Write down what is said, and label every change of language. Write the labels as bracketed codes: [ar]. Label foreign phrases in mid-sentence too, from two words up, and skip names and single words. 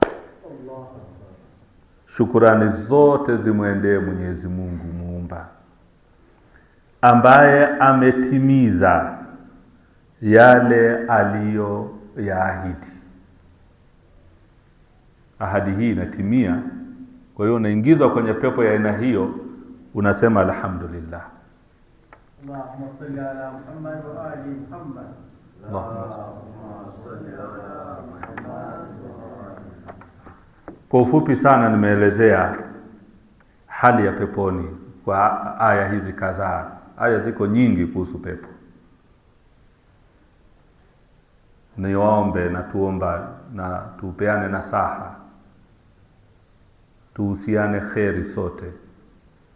[sw] Shukrani zote zimwendee Mwenyezi Mungu muumba, ambaye ametimiza yale aliyoyaahidi. Ahadi hii inatimia, kwa hiyo unaingizwa kwenye pepo ya aina hiyo, unasema alhamdulillah. [ar] اللهم صل على محمد وآل محمد. اللهم صل على محمد. [sw] Kwa ufupi sana nimeelezea hali ya peponi kwa aya hizi kadhaa. Aya ziko nyingi kuhusu pepo. Niombe na tuomba na tupeane nasaha, tuhusiane kheri sote.